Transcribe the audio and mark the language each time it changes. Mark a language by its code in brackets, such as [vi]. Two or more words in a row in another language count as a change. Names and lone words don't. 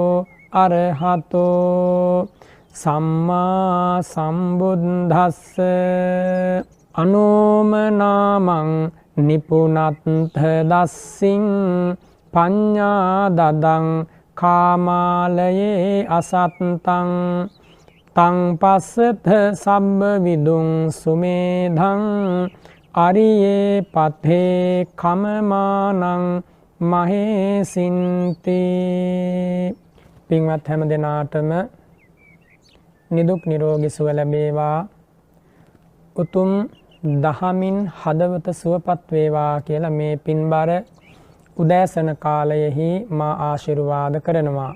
[pi] अरहतो सम्मा संबुद्धस्स अनोम नामं निपुनत दस्सिं पඤ්ඤා ददं කාමාලයේ අසත්තං තං පස්සත සම්බ විදුං සුමේධං අරියේ පතේ කමමානං මහේසින්ති. [si] පින්වත් හැම දෙනාටම නිදුක් නිරෝගී සුව ලැබේවා, උතුම් දහමින් හදවත සුවපත් වේවා කියලා මේ පින්බර උදෑසන කාලයෙහි මා ආශිර්වාද කරනවා.